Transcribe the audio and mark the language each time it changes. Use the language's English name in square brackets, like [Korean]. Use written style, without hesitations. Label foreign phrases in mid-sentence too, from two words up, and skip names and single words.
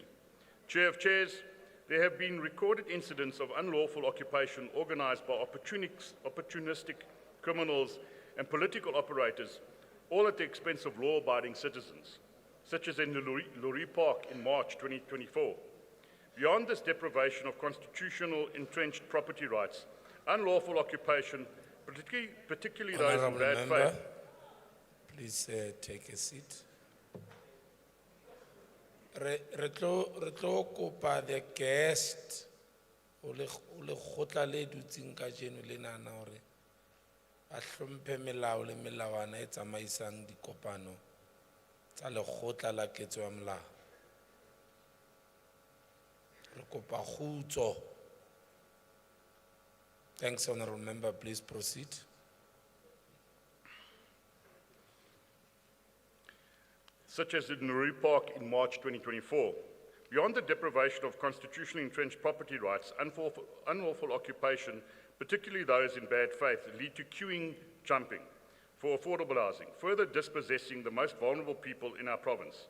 [English] Chair of Chairs, there have been recorded incidents of unlawful occupation organized by opportunistic criminals and political operators, all at the expense of law-abiding citizens, such as in Lorry Park in March 2024. Beyond this deprivation of constitutional entrenched property rights, unlawful occupation, particularly those in Honourable bad member, faith, please take a seat. [Southern Sotho] Re tlo kopa [English] the guest [Southern Sotho] o le kgotla le dutseng ka jeno le nana hore a hlomphe melao le melawana e tsamaisang dikopano tsa lekgotla la ketso ya molao. Re kopa kgutso. [English] Thanks, Honourable Member. Please proceed. such as in Nuri Park in March 2024. Beyond the deprivation of constitutionally entrenched property rights, unlawful occupation, particularly those in bad faith, lead to queuing jumping for affordable housing, further dispossessing the most vulnerable people in our province.